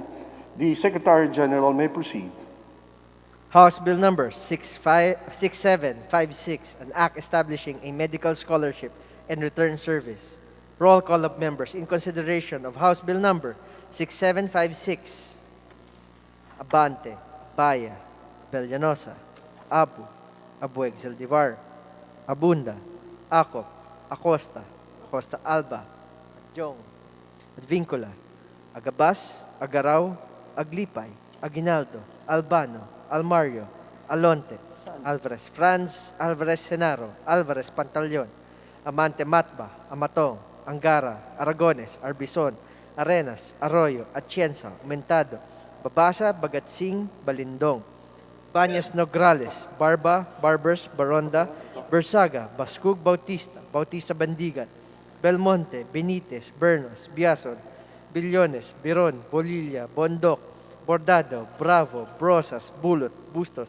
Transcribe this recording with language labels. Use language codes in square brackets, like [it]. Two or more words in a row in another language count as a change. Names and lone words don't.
[en] The Secretary General may proceed. House Bill number 6756, an act establishing a medical scholarship and return service. Roll call of members in consideration of House Bill number 6756. Abante, Baya, Bellanosa, Abueg Zaldivar, Abunda, Acop, Acosta, Acosta Alba, Jong, Advincula, Agabas, Agaraw, Aglipay, Aguinaldo, Albano, Almario, Alonte, Alvarez Franz, Alvarez Genaro, Alvarez Pantaleon, Amante Matba, Amatong, Angara, Aragones, Arbison, Arenas, Arroyo, Atienza, Aumentado, Babasa, Bagatsing, Balindong, Banyas Nograles, Barba, Barbers, Baronda, Bersaga, Bascug Bautista, Bautista Bandigan, Belmonte, Benitez, Bernos, Biason, Billones, Biron, Bolilla, Bondoc, Bordado, Bravo, Brosas, Bulot, Bustos,